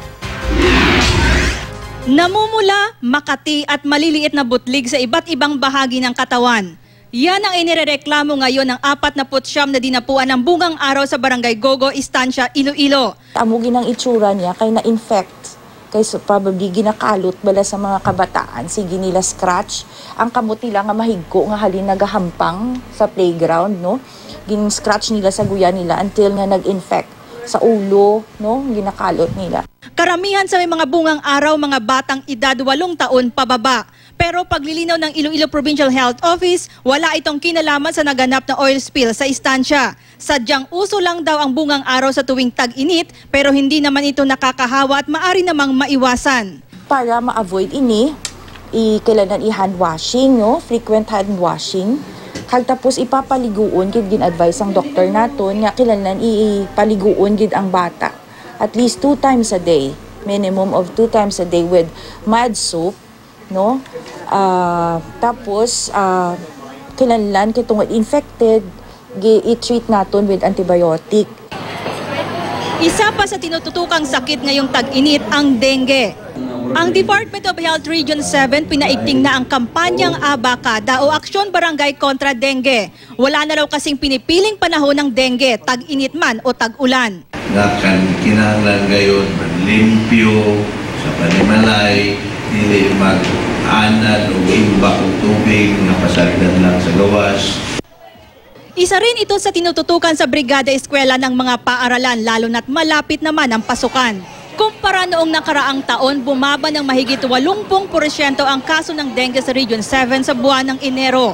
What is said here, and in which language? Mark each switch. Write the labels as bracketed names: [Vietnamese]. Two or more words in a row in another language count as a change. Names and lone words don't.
[Filipino] Namumula, makati at maliliit na butlig sa iba't ibang bahagi ng katawan. Yan ang inirereklamo ngayon ng 49 na dinapuan ng bungang araw sa Barangay Gogo, Estancia, Iloilo. [Hiligaynon] Amugi ng itsura niya kay na-infect, kay probably ginakalot bala sa mga kabataan, sige nila scratch. Ang kamot nila nga mahigko nga halin nagahampang sa playground, no? Gin-scratch nila sa guya nila until nga nag-infect sa ulo, no? Ginakalot nila. [Filipino] Karamihan sa may mga bungang araw, mga batang edad 8 taon pababa. Pero paglilinaw ng Iloilo Provincial Health Office, wala itong kinalaman sa naganap na oil spill sa Estancia. Sadyang uso lang daw ang bungang araw sa tuwing tag-init, pero hindi naman ito nakakahawa at maaari namang maiwasan. [Hiligaynon] Para ma-avoid ini, kailangan i-hand washing, no? [English] Frequent hand washing. [Hiligaynon] Tapos ipapaliguon, gid gin-advise ang doktor naton nga kailangan ipaliguon gid ang bata. [English] At least 2 times a day, minimum of 2 times a day with mild soap, no? [Hiligaynon] Tapos kailangan kitong infected, i-treat naton [English] with antibiotic. [Filipino] Isa pa sa tinututukang sakit ngayong tag-init ang dengue. Ang Department of Health Region 7 pinaigting na ang kampanyang Abacada o Aksyon Barangay kontra Dengue. Wala na raw kasing pinipiling panahon ng dengue, tag-init man o tag-ulan. [Cebuano] Kinahanglan ngayon limpyo sa panimalay, dili mag-anad o imbak o tubig na pasagdan lang sa gawas. [Filipino] Isa rin ito sa tinututukan sa Brigada Eskwela ng mga paaralan, lalo na't malapit naman ang pasukan. Kumpara noong nakaraang taon, bumaba ng mahigit 80% ang kaso ng dengue sa Region 7 sa buwan ng Enero.